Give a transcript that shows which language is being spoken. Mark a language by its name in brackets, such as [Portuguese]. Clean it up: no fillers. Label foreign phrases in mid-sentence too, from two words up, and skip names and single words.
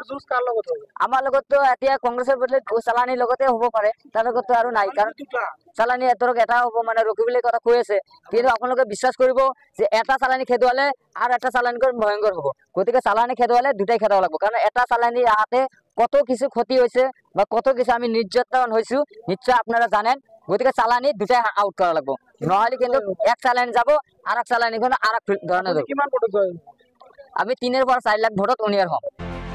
[Assamese] আমাৰ লগত তো এতিয়া কংগ্ৰেছৰ বদলে চালানিৰ লগতে হ'ব পাৰে, তাৰ লগত তো আৰু নাই। কাৰণ চালানি ধৰক এটা হ'ব, মানে রকিবুলে কথা কৈ আছে। কিন্তু আপোনালোকে বিশ্বাস কৰিব যে এটা চালানি খেদুৱালে আৰু এটা চালানিকৈ ভয়ংকৰ হ'ব। গতিকে চালানি খেদুৱালে দুটাই খেদাব লাগব, কাৰণ এটা চালানি [Bangla] আহাতে কত কিছু ক্ষতি হয়েছে বা কত কিছু আমি নির্যাতন হয়েছি নিশ্চয় আপনারা জানেন। গতিকে চালানি দুটাই আউট করা লাগবো, নহলে কিন্তু এক চালানি যাব আর এক চালানি আর এক ধরনের। আমি 3 এর পর 4 লাখ ভোটত উনিয়ার হম।